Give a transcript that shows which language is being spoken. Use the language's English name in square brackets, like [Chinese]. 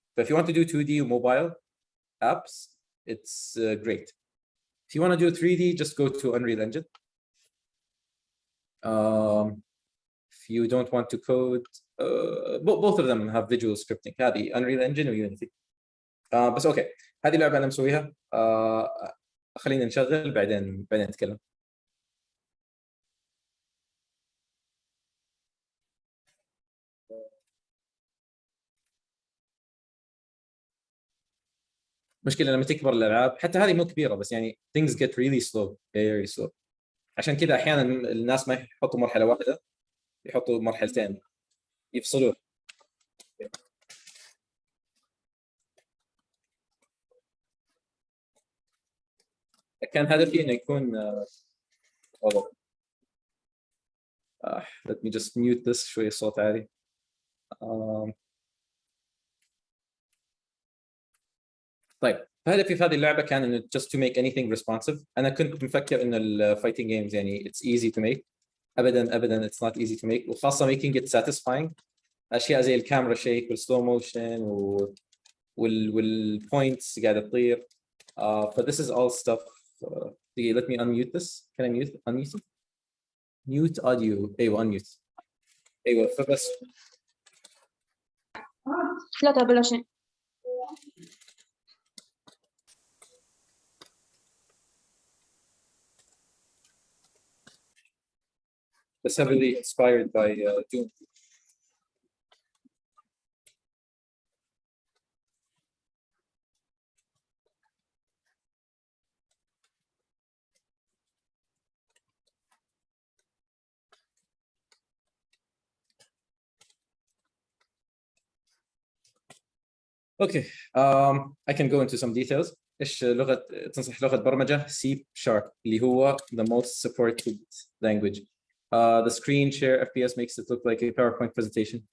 [English] But if you want to do 2D mobile apps, it's great. If you want to do 3D, just go to Unreal Engine. If you don't want to code, both of them have visual scripting. [Arabic] هذه Unreal Engine و Unity. بس اوكي، هذه لعبه انا مسويها. خلينا نشغل بعدين نتكلم. مشكلة لما تكبر الألعاب، حتى هذه مو كبيرة بس يعني [English] things get really slow, very slow. [Arabic] عشان كذا أحيانا الناس ما يحطوا مرحلة واحدة، يحطوا مرحلتين يفصلون. كان هدفي إنه يكون [English] let me just mute this [Arabic] شوي الصوت عالي. طيب هدفي في هذه اللعبة كان إنه [English] just to make anything responsive. [Arabic] أنا كنت مفكر إنه الفايتنج جيمز يعني [English] it's easy to make. [Arabic] أبداً [English] it's not easy to make، [Arabic] وخاصة [English] making it satisfying. [Arabic] أشياء زي الكاميرا شيك والسلو موشن والpoints قاعدة تطير. [English] But this is all stuff. Let me unmute this. Can I unmute it? Mute audio. [Arabic] أيوة unmute. أيوة فبس. لا بلا شيء. [English] It's heavily inspired by Doom. Okay, I can go into some details. [Arabic] إيش لغة تنصح لغة برمجة C# اللي هو [English] the most supported language. The screen share FPS makes it look like a PowerPoint presentation.